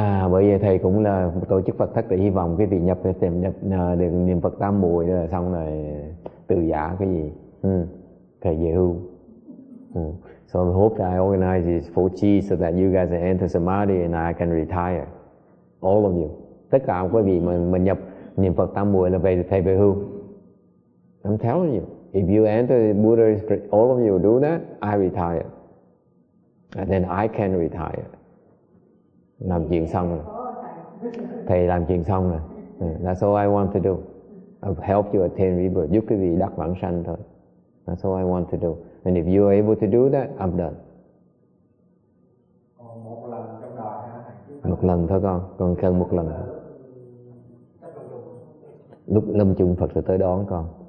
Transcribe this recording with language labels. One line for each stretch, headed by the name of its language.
Vietnamese: Bởi vậy thầy cũng là tổ chức Phật thất để hy vọng cái vị nhập được niệm Phật tam muội rồi xong rồi từ giả cái gì, thầy về hưu.
English: So I hope that I organize this for chi so that you guys can enter samadhi and I can retire. All of you.
Vietnamese: Tất cả quý vị mà nhập niệm Phật tam muội là thầy về hưu.
English: I'm telling you, if you enter Buddha, all of you do that, I retire. And then I can retire.
Vietnamese: Làm chuyện xong rồi. Thầy làm chuyện xong rồi.
English: That's all I want to do. I'll help you attain rebirth.
Vietnamese: Giúp quý vị đắc vãng sanh thôi.
English: That's all I want to do. And if you are able to do that, I'm done.
Vietnamese: Còn một lần trong đời hả thầy? Một lần thôi con cần một lần. Lúc lâm chung Phật sẽ tới đón con.